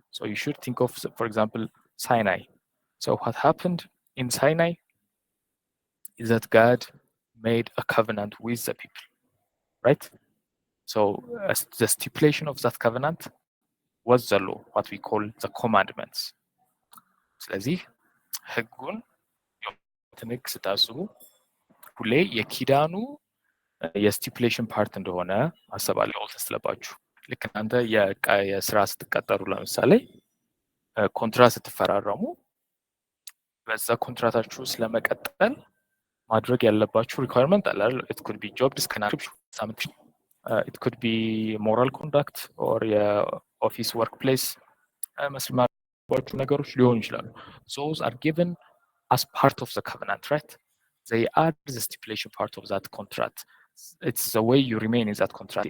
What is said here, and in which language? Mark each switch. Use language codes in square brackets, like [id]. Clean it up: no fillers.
[en] So you should think of, for example, Sinai. So what happened in Sinai is that God made a covenant with the people, right? So the stipulation of that covenant was the law, what we call the commandments. [am] ስለዚህ ህጉን ትንቅ ስታስቡ ሁሌ የኪዳኑ የስቲፕሌሽን ፓርት እንደሆነ ማሰብ አለባችሁ። ልክ እናንተ የስራ ስትቀጠሩ ለምሳሌ ኮንትራት ስትፈራረሙ በዛ ኮንትራታችሁ ስለመቀጠል ማድረግ ያለባችሁ ሪኳየርመንት አለ አይደል? [en] it could be job description, it could be moral conduct or የኦፊስ workplace [am] መስማማባችሁ ነገሮች ሊሆኑ ይችላሉ። [en] those are given as part of the covenant, right? They are the stipulation part of that contract. It's the way you remain in that contract.